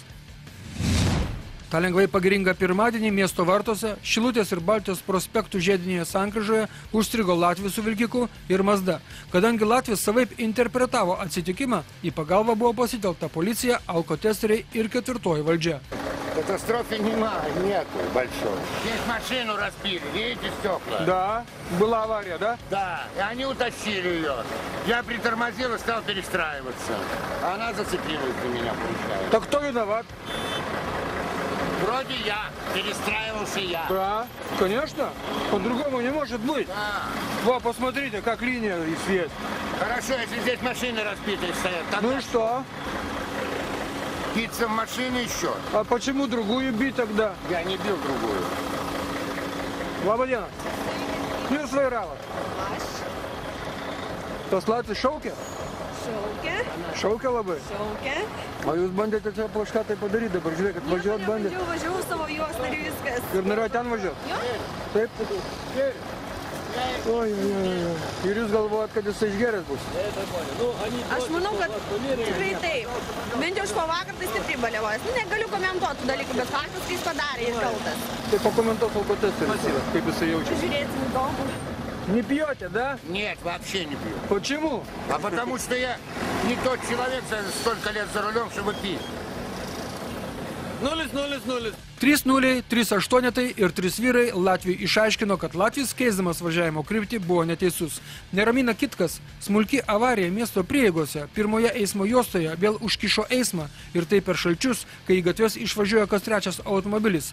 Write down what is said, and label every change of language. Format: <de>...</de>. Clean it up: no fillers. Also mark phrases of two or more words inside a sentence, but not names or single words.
<lt>Ta lengvai pagiringa pirmadienį miesto vartuose, Šilutės ir Baltijos prospektų žiedinėje sankryžoje užstrigo Latvis su vilkiku ir Mazda. Kadangi Latvis savaip interpretavo atsitikimą, į pagalbą buvo pasitelkta policija, alkotesteriai ir ketvirtoji valdžia.</lt> <ru>Катастрофы нету большой. Здесь машину разбили, видите стекла? Да, была авария, да? Да, и они утащили ее. Я притормозил и стал перестраиваться. Она зацепилась за меня, получается. Так кто виноват? Вроде я, перестраивался я. Да, конечно. По-другому не может быть. Да. Во, посмотрите, как линия и свет. Хорошо, если здесь машины разбитые стоят. Ну и что? Биться в машине еще. А почему другую бить тогда? Я не бил другую.</ru> <lt>Labadiena. Jūs vairavot? Aš. Tas Latvis šaukė? Šaukė. Šaukė labai? Šaukė. O jūs bandėte čia kažką tai padaryti dabar, žiūrėkit, važiuot bandėte? Nieko važiavau savo juostą ir viskas. Ir norėjo ten važiuoti? Jo. Taip? Oi. Ir jūs galvojat, kad jis išgeręs bus? Aš manau, kad tikrai taip. Bent jau aš po vakar tai stipriai baliavojęs. Negaliu komentuoti dalykų, bet faktas, kai jis padarė, jis kaltas. Tai pakomentuos alkotesteris, kaip jisai jaučiasi. Žiūrėsim įdomu.</lt> <ru>Не пьете, да? Нет, вообще не пью. Почему? А потому что я не тот человек столько лет за рулем, чтобы пить. 0-0-0.</ru> <lt>3-0, 3-8 ir 3 vyrai Latviui išaiškino, kad Latvis keisdamas važiavimo kryptį buvo neteisus. Neramina kitkas, smulki avarija miesto prieigose pirmoje eismo juostoje vėl užkišo eismą ir tai per šalčius, kai į gatves išvažiuoja kas trečias automobilis.</lt>